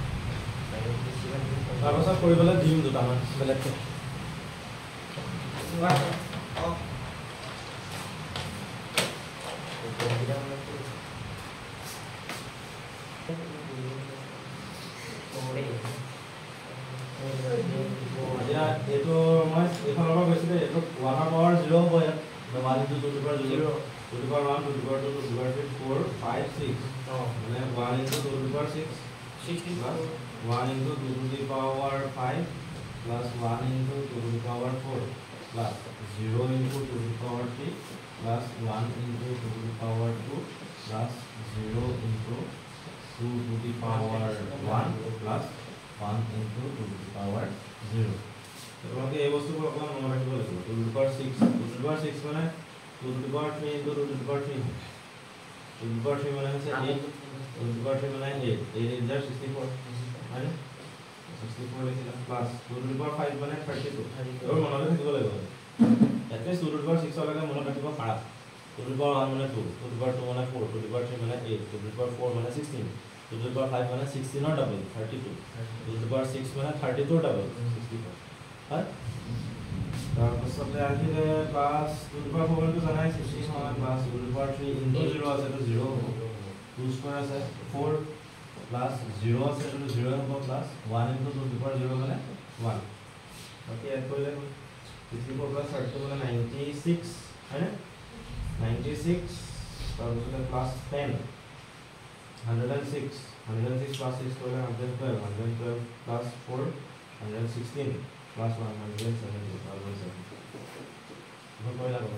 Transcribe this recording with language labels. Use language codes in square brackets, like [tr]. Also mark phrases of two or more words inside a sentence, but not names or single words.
[as] তাৰপিছত কৰিবলৈ দিম দুটামান বেলেগকৈ এতিয়া এইটো মই এইখনৰ পৰা কৈছিলোঁ এইটো 1 ৰ [en] পাৱাৰ 0 [as] হ'ব ইয়াত [en] 1 into 2 to the power 0 2 to the power 1 2 to the power 2 2 to the power 3 4 5 6 মানে 1 into 2 to the power 6 60 plus 1 into 2 to the power 5 plus 1 into 2 to the power 4 plus 0 into 2 to the power 3 plus 1 into 2 to the power 2 plus 0 into 2 to the power 1 plus 1 into 2 to the power 0 [as] তোমাকে এই বস্তুবোৰ অকমান মনত ৰাখিব লাগিব [en] 2 to the power 6 2 to the power 6 মানে 2 to the power 3 into 2 to the power 3 2 to the power 3 [as] মানে হৈছে [en] 8 2 to the power 3 মানে 8 8 is 64 হয় 64 লিখিলা প্লাস 2 to the power 5 মানে 32 আৰু [as] মনত ৰাখিব লাগিব এটলিষ্ট 2 [en] to the power [as] 6 লৈকে মনত ৰাখিব পাৰা 2 [en] to the power [as] 1 মানে 2 2 [en] to the power [as] 2 মানে 4 2 [en] to the power [as] 3 মানে [en] 8 2 to the power 4 মানে 16 2 to the power 5 মানে 16 or double 32 2 to the power 6 মানে 32 or double [as] 64 হয় তাৰপিছতে আহিলে প্লাস 2 to the power 4 মানে জানাই 16 হয় প্লাস 2 to [en] the power 3 into 0 [as] আছে তো 0 হ'ব 2 স্কয়াৰ আছে 4 প্লাস 0 আছে তো 0 হ'ব প্লাস 1 [en] into 2 to the power 0 [as] মানে 1 বাকি এড কৰিলে 64 plus 32 মানে 96 হয় না 96 তাৰপিছতে প্লাস 10 106 106 plus 6 কৰিলে 112 112 plus 4 116 plus 170 ভুল কৰিলা বাৰু